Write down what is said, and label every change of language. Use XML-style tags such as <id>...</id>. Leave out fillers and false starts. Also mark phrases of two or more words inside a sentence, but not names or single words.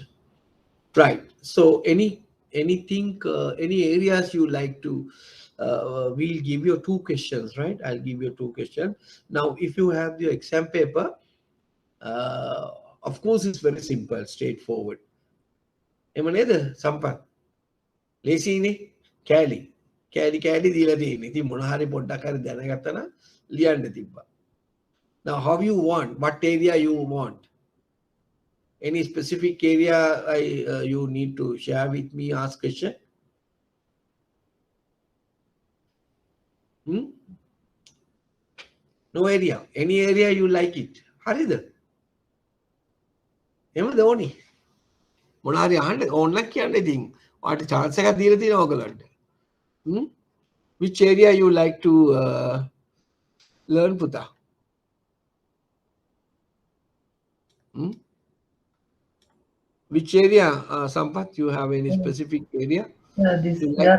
<en>Right. So anything, any areas you like to, we'll give you two questions, right? I'll give you two questions. Now, if you have your exam paper, uh, of course, it's very simple, straightforward.</en> <si>එම නේද සම්පත් ලේසියිනේ කෑලි කෑලි දීලා තියෙන්නේ. ඉතින් මොන හරි පොඩ්ඩක් හරි දැනගත්තා නම් ලියන්න තිබ්බා.</si> <en>Now, how you want, what area you want? Any specific area you need to share with me, ask question? Hmm? No area. Any area you like it.</en> <si>හරිද? එහෙමද ඕනි? මොනවා හරි අහන්න ඕනනම් කියන්න ඉතින්. ඔයාලට chance එකක් දීලා තියෙනවා ඔයගලන්ට. Hmm?</si> <en>Which area you like to learn, පුතා? Hmm? Which area, Sampath, you have any specific area? This You like?</en>